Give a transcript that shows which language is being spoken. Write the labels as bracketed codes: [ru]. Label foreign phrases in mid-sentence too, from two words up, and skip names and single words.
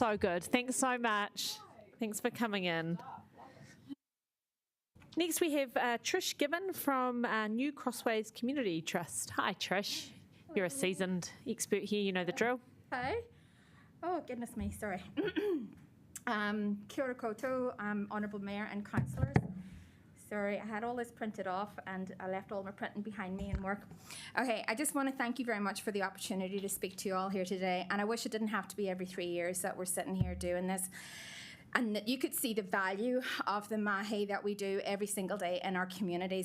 [en] So good. Thanks so much. Thanks for coming in. Next we have Trish Gibbon from New Crossways Community Trust. Hi Trish. You're a seasoned expert here, you know the drill. Hi. Oh, goodness me, sorry. [mi] Kia ora koutou, [en] Honourable Mayor and Councillors. Sorry, I had all this printed off and I left all my printing behind me in work. Okay, I just want to thank you very much for the opportunity to speak to you all here today, and I wish it didn't have to be every 3 years that we're sitting here doing this, and that you could see the value of the mahi that we do every single day in our communities.